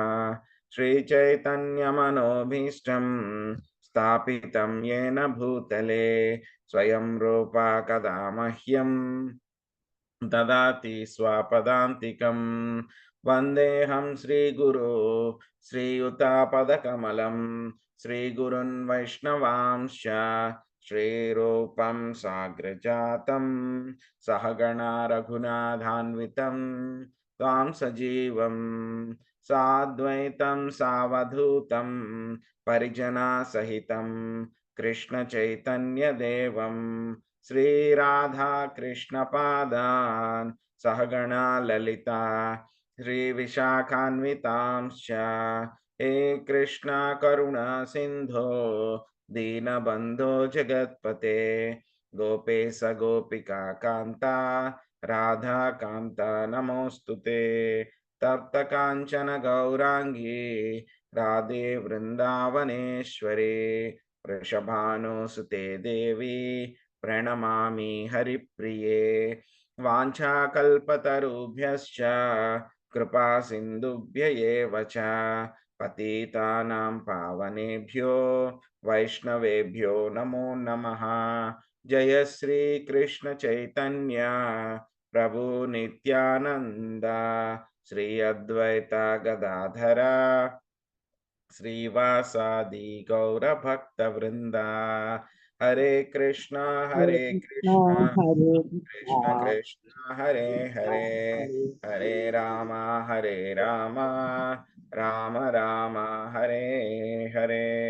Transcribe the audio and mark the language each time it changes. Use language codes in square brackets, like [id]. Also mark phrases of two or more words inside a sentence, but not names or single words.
[sa] श्रीचैतन्यमनोभीष्टं स्थापितं येन भूतले स्वयं रूपा कदा मह्यं ददाति स्वापदान्तिकं वन्देऽहं श्रीगुरो श्रीयुतापदकमलं श्रीगुरुन् वैष्णवांश्च श्रीरूपं साग्रजातं सहगणा रघुनाथान्वितं त्वां सजीवं साद्वैतं सावधूतं परिजनासहितं कृष्णचैतन्यदेवं శ్రీ రాధా కృష్ణ పాదాన్ సహగణా లలితా శ్రీ విశాఖాన్వితాంశ్చ హే కృష్ణ కరుణా సింధో దీనబంధో జగత్పతే గోపేశ గోపికా కాంత రాధా కాంత నమోస్తుతే తప్త కాంచన గౌరాంగీ రాధే వృందావనేశ్వరి వృషభానుసుతే దేవి ప్రణమామి హరిప్రియే వాంఛాకల్పతరుభ్యశ్చ కృపా సింధుభ్య ఏవ చ పతితానాం పావనేభ్యో వైష్ణవేభ్యో నమో నమః జయ శ్రీ కృష్ణ చైతన్య ప్రభు నిత్యానంద శ్రీ అద్వైత గదాధర శ్రీవాసాది గౌర భక్త వృంద హరే కృష్ణ కృష్ణ కృష్ణ హరే హరే హరే రామ రామ రామ హరే హరే.